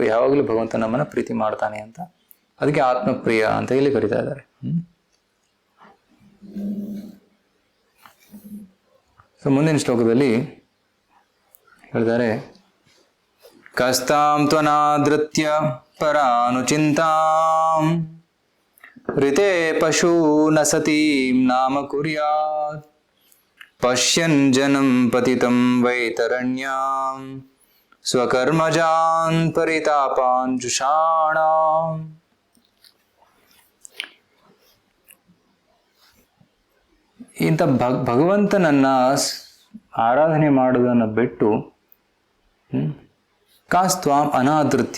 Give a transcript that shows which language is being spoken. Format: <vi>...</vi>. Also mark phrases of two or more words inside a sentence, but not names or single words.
<kn>ಯಾವಾಗಲೂ ಭಗವಂತ ನಮ್ಮನ್ನ ಪ್ರೀತಿ ಮಾಡ್ತಾನೆ ಅಂತ. ಅದಕ್ಕೆ ಆತ್ಮಪ್ರಿಯ ಅಂತ ಇಲ್ಲಿ ಕರೀತಾ ಇದ್ದಾರೆ. ಸೊ ಮುಂದಿನ ಶ್ಲೋಕದಲ್ಲಿ ಹೇಳ್ತಾರೆ,</kn> <sa>ಕಸ್ತಾಂ ತ್ವನಾದೃತ್ಯ ಪರಾನುಚಿಂತಾಂ ಋತೆ ಪಶು ನ ಸತೀಂ ನಾಮ ಕುರ್ಯಾತ್ ಪಶ್ಯನ್ ಜನಂ ಪತಿತಂ ವೈತರಣ್ಯಾಂ ಸ್ವಕರ್ಮಜಾನ್ ಪರಿತಾಪಾನ್ ಜುಷಾಣಾಂ.</sa> <kn>ಇಂಥ ಭಗವಂತನನ್ನ ಆರಾಧನೆ ಮಾಡುವುದನ್ನು ಬಿಟ್ಟು</kn> <sa>ಕಾಸ್ತ್ವಾಂ ಅನಾದೃತ್ಯ.</sa>